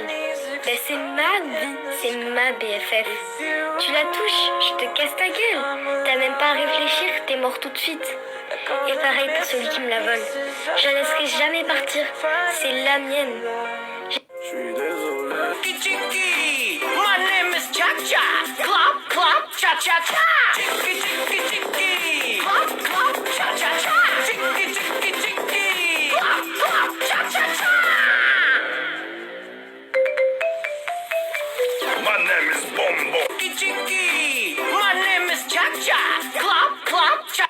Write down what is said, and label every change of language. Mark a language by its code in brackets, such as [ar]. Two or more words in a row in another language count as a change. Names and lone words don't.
[fr] Ben, c'est ma vie, c'est ma BFF. Tu la touches, je te casse ta gueule. T'as même pas à réfléchir, t'es mort tout de suite. Et pareil pour celui qui me la vole. Je la laisserai jamais partir, c'est la mienne. Je suis désolé. [en] Chiki, my name is Cha-Cha. Clap, clap, cha-cha-cha. Chiki, chiki, chiki. Clap, clap, cha-cha-cha. Chiki, chiki, chiki. Clap, clap, cha-cha-cha. My name is Bombo. Chiki, chiki. My name is Cha-Cha. Clap, clap, cha.